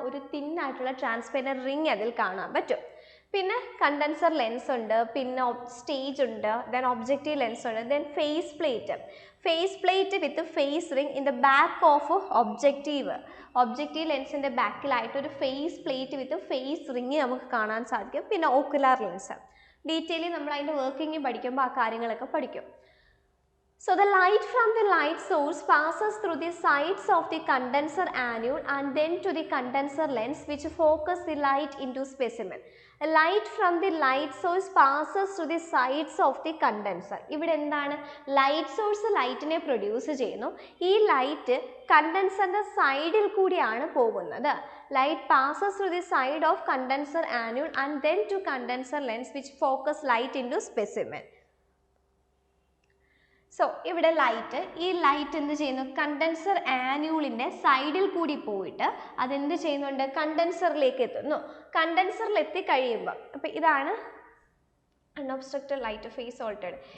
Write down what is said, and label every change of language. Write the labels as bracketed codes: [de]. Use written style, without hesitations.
[ml] ഒരു തിന്നായിട്ടുള്ള transparent ring അതിൽ കാണാൻ പറ്റും. പിന്നെ കണ്ടൻസർ ലെൻസ് ഉണ്ട്, പിന്നെ സ്റ്റേജ് ഉണ്ട്, ദെൻ ഒബ്ജക്റ്റീവ് ലെൻസ് ഉണ്ട്, then [en] phase plate with phase ring in the back of [ml] objective ലെൻസിൻ്റെ ബാക്കിലായിട്ട് ഒരു ഫേസ് പ്ലേറ്റ് വിത്ത് ഫേസ് റിങ് നമുക്ക് കാണാൻ സാധിക്കും. പിന്നെ ഓക്കുലാർ ലെൻസ്. ഡീറ്റെയിലി നമ്മൾ അതിൻ്റെ വർക്കിംഗ് പഠിക്കുമ്പോൾ ആ കാര്യങ്ങളൊക്കെ പഠിക്കും. [en] So the light from the light source passes through the sides of the condenser annual and then to the condenser lens which focus the light into specimen. Light from the light source passes through the sides of the condenser. [ml] ഇവിടെ എന്താണ്? Light source ലൈറ്റിനെ produce ചെയ്യുന്നു. ഈ light കണ്ടൻസറിൻ്റെ സൈഡിൽ കൂടിയാണ് പോകുന്നത്. [en] Light passes through the side of condenser annual and then to condenser lens which focus light into specimen. [ml] So ഇവിടെ ഈ light എന്ത് ചെയ്യുന്നു? കണ്ടൻസർ ആന്യൂളിൻ്റെ സൈഡിൽ കൂടി പോയിട്ട് അതെന്ത് ചെയ്യുന്നുണ്ട്? കണ്ടൻസറിലേക്ക് എത്തുന്നു. കണ്ടൻസറിൽ എത്തിക്കഴിയുമ്പോൾ അപ്പോൾ ഇതാണ് [en] Unobstructed light phase altered.